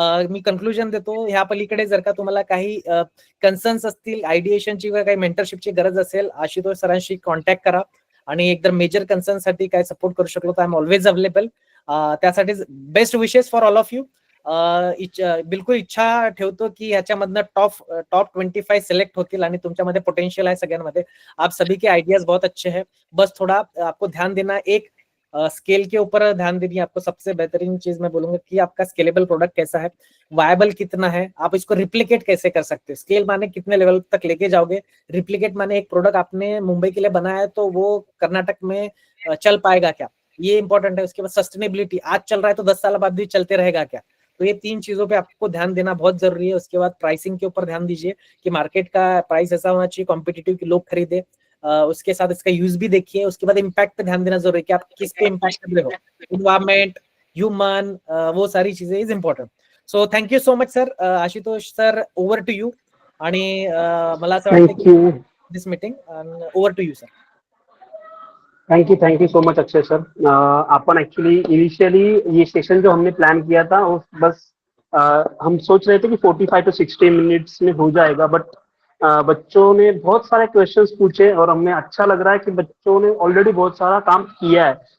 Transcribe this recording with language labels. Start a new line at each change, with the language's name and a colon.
Marathi: मी conclusion देतो, ह्या पलीकडे जर का तुम्हाला काही कन्सर्न्स असतील, आयडिएशनची किंवा काही मेंटरशिपची गरज असेल, आशुतोष सरांशी कॉन्टॅक्ट करा. आणि एकदम मेजर कन्सर्न साठी काय सपोर्ट करू शकलो तर
English: I am always available.
Marathi: त्यासाठी
English: Best wishes for all of you.
Marathi: बिलकुल इच्छा ठेवतो की ह्याच्यामधनं टॉप 25 सिलेक्ट होतील आणि तुमच्यामध्ये पोटेंशियल आहे सगळ्यांमध्ये.
Hindi: आप सभी के आइडियाज बहुत अच्छे हैं, बस थोड़ा आपको ध्यान देना, एक स्केल के ऊपर ध्यान देनी है आपको. सबसे बेहतरीन चीज मैं बोलूंगा कि आपका स्केलेबल प्रोडक्ट कैसा है, वायबल कितना है, आप इसको रिप्लिकेट कैसे कर सकते हो. स्केल माने कितने लेवल तक लेके जाओगे, रिप्लिकेट माने एक प्रोडक्ट आपने मुंबई के लिए बनाया है तो वो कर्नाटक में चल पाएगा क्या, ये इंपॉर्टेंट है. उसके बाद सस्टेनेबिलिटी, आज चल रहा है तो 10 साल बाद भी चलते रहेगा क्या. तो ये 3 चीजों पे आपको ध्यान देना बहुत जरूरी है. उसके बाद प्राइसिंग के ऊपर ध्यान दीजिए कि मार्केट का प्राइस ऐसा होना चाहिए कॉम्पिटिटिव कि लोग खरीदे. उसके साथ इसका यूज भी देखिए. उसके बाद इम्पैक्ट पे ध्यान देना जरूरी है कि आप किस पे इम्पैक्ट कर रहे हो, इन्वायरमेंट, ह्यूमन, वो सारी चीजें
English: Is important. So thank you so much sir. Ashutosh sir, over to you.
Marathi: आणि मला असं वाटतं की
English: This meeting over to you sir. Thank you so much Akshay sir.
Hindi: Upon actually initially ये सेशन जो हमने प्लान किया था वो बस हम सोच रहे थे कि 45 to 60 मिनट्स में हो जाएगा, बट बच्चों ने बहुत सारे क्वेश्चंस पूछे और हमें अच्छा लग रहा है कि बच्चों ने ऑलरेडी बहुत सारा काम किया है.